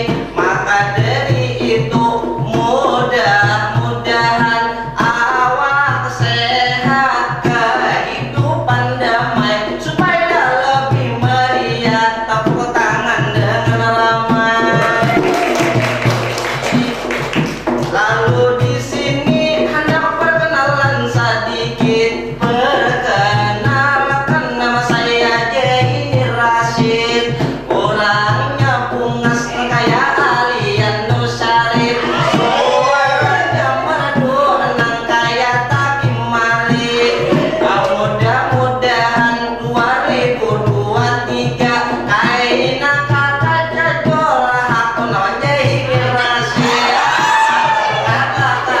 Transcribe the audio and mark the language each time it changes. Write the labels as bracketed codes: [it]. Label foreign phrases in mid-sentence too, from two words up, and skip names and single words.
[bjn] Maka dari itu mudah-mudahan awak sehat, kehidupan damai, supaya lebih meriah. Tepuk tangan dengan ramai. Lalu di sini hendak perkenalan sedikit. Perkenalkan, nama saya Jeni Rashid, orangnya pungas kaya Alian Nusarif, suaranya merdu nang kaya Takim Malik. Mudah-mudahan 2023 kaina kata jajol aku nama Jeni Rashid.